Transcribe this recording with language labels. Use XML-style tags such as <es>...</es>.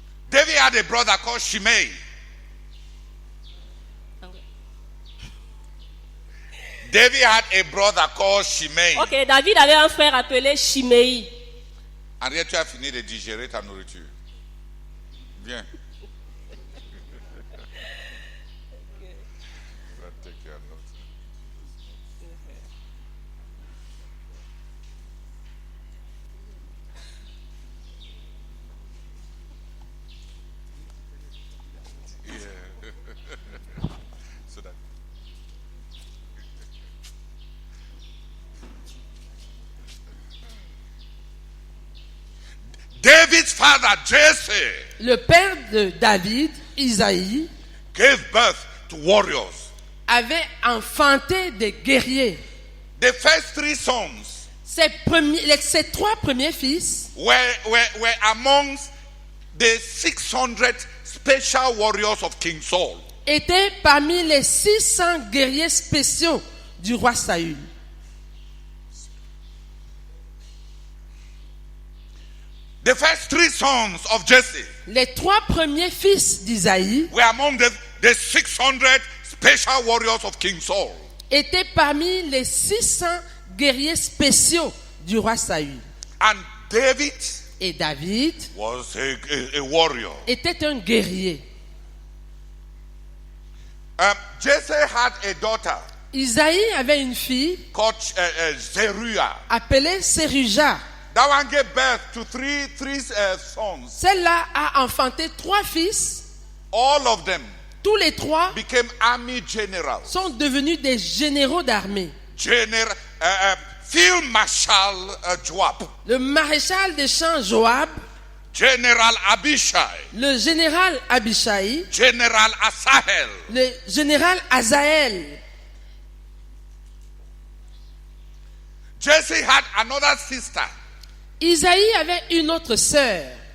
<en>David had a brother called Shimei. David had a brother called Shimei.</en> <fr>Ok, David avait un frère appelé Shimei. Henriette, tu as fini de digérer ta nourriture. Viens. Va</fr> <en>take your notes. Yeah. So that. David's father, Jesse,</en> <fr>Le père de David, Isaïe,</fr> <en>gave birth to warriors.</en> <fr>avait enfanté des guerriers.</fr> <en>The first 3 sons</en> <fr>Ses 3 premiers fils</fr> <en>were amongst the 600 special warriors of King Saul.</en> <fr>étaient parmi les 600 guerriers spéciaux du roi Saül.</fr> <en>The first 3 sons of Jesse</en> <fr>Les 3 premiers fils d'Isaïe</fr> <en>were among the 600 special warriors of King Saul.</en> <fr>étaient parmi les 600 guerriers spéciaux du roi Saül.</fr> <en>And David</en> <fr>Et David</fr> <en>was a warrior.</en> <fr>était un guerrier.</fr> <en>Jesse had a daughter</en> <fr>Isaïe avait une fille</fr> <en>called Zeruiah.</en> <fr>appelée Séruja.</fr> <en>That one gave birth to three sons.</en> <fr>Celle-là a enfanté 3 fils.</fr> <en>All of them</en> <fr>Tous les 3</fr> <en>became army generals.</en> <fr>sont devenus des généraux d'armée.</fr> <en>Field Marshal Joab,</en> <fr>Le maréchal des champs Joab,</fr> <en>General Abishai,</en> <fr>le général Abishai,</fr> <en>General Asahel,</en> <fr>le général Azaël.</fr> <en>Jesse had another sister,</en> <fr>Isaïe avait une autre sœur,</fr>